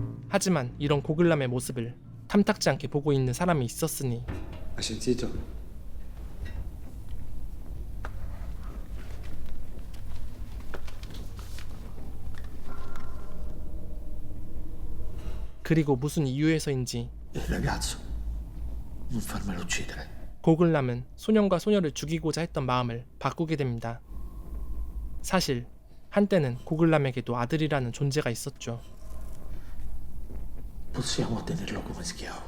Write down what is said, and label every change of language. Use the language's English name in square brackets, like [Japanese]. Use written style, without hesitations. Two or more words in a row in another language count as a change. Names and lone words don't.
[Korean] 하지만 이런 고글람의 모습을 탐탁지 않게 보고 있는 사람이 있었으니 [Italian] Hai sentito? [Korean] 그리고 무슨 이유에서인지 [Italian] Il ragazzo. Non farmelo uccidere. [Korean] 고글람은 소년과 소녀를 죽이고자 했던 마음을 바꾸게 됩니다. 사실 한때는 고글람에게도 아들이라는 존재가 있었죠. [Italian] Possiamo tenerlo come schiavo.